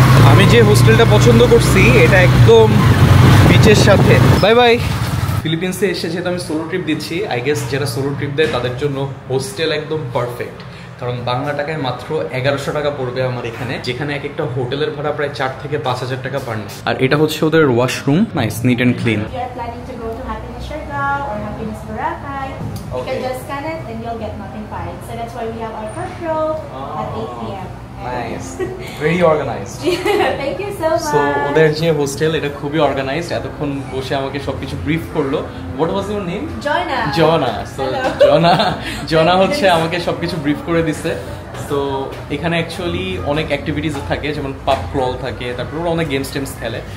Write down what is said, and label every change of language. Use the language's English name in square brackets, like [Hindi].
[Bangla] আমি যে হোস্টেলটা পছন্দ করছি এটা একদম বিচের সাথে। Bye bye. ফিলিপিন্সে এসে যেহেতু আমি সোলো ট্রিপ দিচ্ছি, [English] I guess [Bangla] যারা সোলো ট্রিপ দেয় তাদের জন্য হোস্টেল একদম পারফেক্ট। কারণ বাংলা টাকায় মাত্র 1100 টাকা পড়বে আমার এখানে, যেখানে এক একটা হোটেলের ভাড়া প্রায় 4 থেকে 5,000 টাকা পার নাইট। আর এটা হচ্ছে ওদের washroom, [English] Nice, neat and clean. If you are planning to go to Happiness Siargao or Happiness Boracay, you can just scan it and you'll get notified. So that's why we have our first show at 8 p.m. Nice, very organized. Thank you so much. [Bangla] So ওদের যে hostel এটা খুবই organised. এতক্ষণ বসে আমাকে সবকিছু brief করলো। [English] What was your name? Joanna. [Bangla] জনা। সো জনা হচ্ছে আমাকে সবকিছু ব্রিফ করে দিছে। তো এখানে অ্যাকচুয়ালি অনেক অ্যাক্টিভিটিস থাকে, যেমন পাব ক্রল থাকে, তারপর ওরা অনেক গেমস টেমস খেলে।